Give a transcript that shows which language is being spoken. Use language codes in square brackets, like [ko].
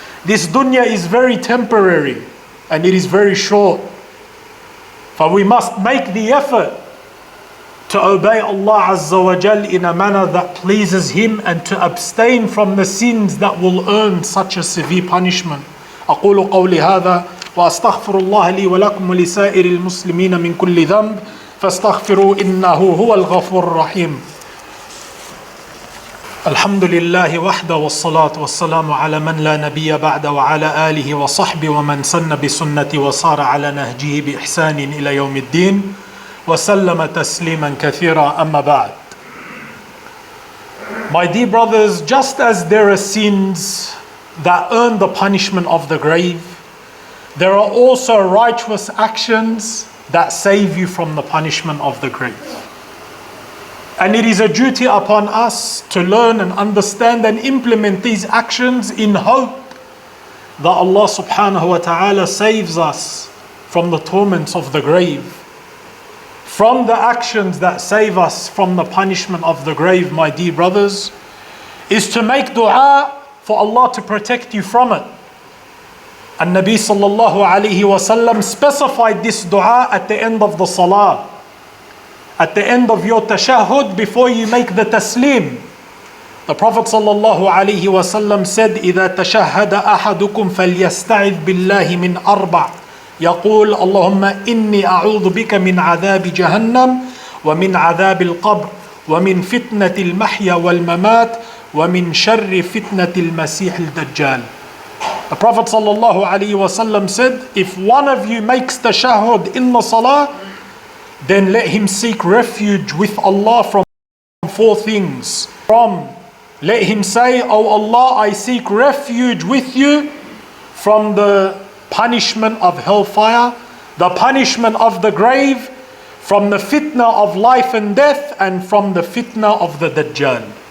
[en] This dunya is very temporary and it is very short. For we must make the effort to obey Allah Azza wa Jal in a manner that pleases Him and to abstain from the sins that will earn such a severe punishment. [ar] أقول قولي هذا وأستغفر الله لي ولكم ولسائر المسلمين من كل ذنب فاستغفروا إنه هو الغفور الرحيم. الحمد لله وحده والصلاة والسلام على من لا نبي بعد وعلى آله وصحبه ومن سن بسنته وصار على نهجه بإحسان إلى يوم الدين وسلم تسليما كثيرا أما بعد. [en] My dear brothers, just as there are sins that earn the punishment of the grave, there are also righteous actions that save you from the punishment of the grave. And it is a duty upon us to learn and understand and implement these actions in hope that Allah subhanahu wa ta'ala saves us from the torments of the grave. From the actions that save us from the punishment of the grave, my dear brothers, is to make dua for Allah to protect you from it. And Nabi sallallahu alayhi wa sallam specified this dua at the end of the salah. At the end of your tashahhud, before you make the taslim. [ar] The Prophet sallallahu alayhi wa sallam said, إِذَا تَشَهَّدَ أَحَدُكُمْ فَلْيَسْتَعِذْ بِاللَّهِ مِنْ أَرْبَعٍ يقول اللهم إني أعوذ بك من عذاب جهنم ومن عذاب القبر ومن فتنة المحيا والممات ومن شر فتنة المسيح الدجال. [en] The Prophet sallallahu alayhi wa sallam said, if one of you makes tashahhud in the salah, then let him seek refuge with Allah from four things. Let him say, O Allah, I seek refuge with you from the punishment of hellfire, the punishment of the grave, from the fitna of life and death, and from the fitna of the Dajjal.